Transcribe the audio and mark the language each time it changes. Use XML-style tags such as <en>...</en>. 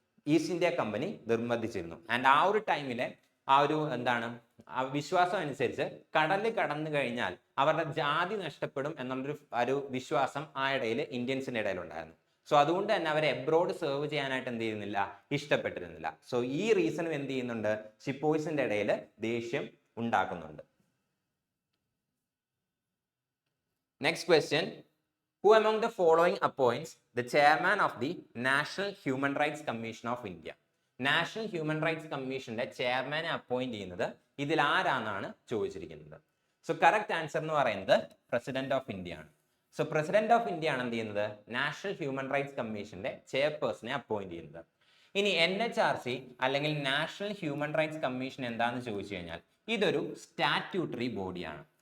<ml>East India company നിർബന്ധിച്ചിരുന്നു. And ആ ഒരു ടൈമിലെ ആ ഒരു എന്താണ് വിശ്വാസം അനുസരിച്ച് കടലിൽ കടന്നു കഴിഞ്ഞാൽ അവരുടെ ജാതി നഷ്ടപ്പെടും എന്നുള്ളൊരു വിശ്വാസം ആ ഇടയിൽ ഇന്ത്യൻസിന്റെ ഇടയിലുണ്ടായിരുന്നു. സോ അതുകൊണ്ട് തന്നെ അവരെ എബ്രോഡ് സെർവ് ചെയ്യാനായിട്ട് എന്ത് ചെയ്യുന്നില്ല? ഇഷ്ടപ്പെട്ടിരുന്നില്ല. സോ ഈ റീസണും എന്ത് ചെയ്യുന്നുണ്ട്? ഷിപ്പോയ്സിന്റെ ഇടയിൽ ദേഷ്യം ഉണ്ടാക്കുന്നുണ്ട്.</ml> <en>Next question. Who among the following appoints the chairman of the National Human Rights Commission of India?</en> <ml>National human rights കമ്മീഷന്റെ ചെയർമാനെ അപ്പോയിന്റ് ചെയ്യുന്നത് ഇതിൽ ആരാന്നാണ് ചോദിച്ചിരിക്കുന്നത്. സോ കറക്റ്റ് ആൻസർ എന്ന് പറയുന്നത് പ്രസിഡന്റ് ഓഫ് ഇന്ത്യ ആണ്. സോ പ്രസിഡന്റ് ഓഫ് ഇന്ത്യ ആണ് എന്ത് ചെയ്യുന്നത്? നാഷണൽ ഹ്യൂമൻ റൈറ്റ്സ് കമ്മീഷന്റെ ചെയർപേഴ്സണെ അപ്പോയിന്റ് ചെയ്യുന്നത്. ഇനി NHRC അല്ലെങ്കിൽ നാഷണൽ ഹ്യൂമൻ റൈറ്റ്സ് കമ്മീഷൻ എന്താണെന്ന് ചോദിച്ചു കഴിഞ്ഞാൽ ഇതൊരു സ്റ്റാറ്റ്യൂട്ടറി ബോഡിയാണ്.</ml>